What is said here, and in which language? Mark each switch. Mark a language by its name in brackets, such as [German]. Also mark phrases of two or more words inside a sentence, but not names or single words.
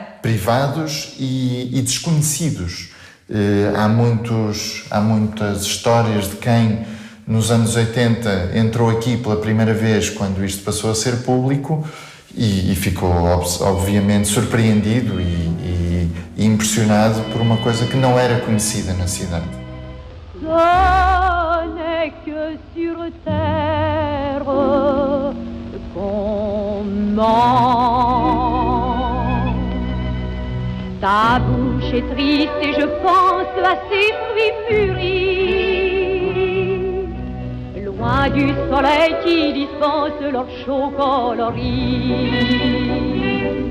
[Portuguese] Privados e desconhecidos. Há muitas histórias de quem nos anos 80 entrou aqui pela primeira vez quando isto passou a ser público e ficou obviamente surpreendido e impressionado por uma coisa que não era conhecida na cidade. [French] Ce n'est que sur terre qu'on ment. Ta bouche est triste et je pense à ces fruits mûris, loin du soleil qui dispense leur chaud coloris.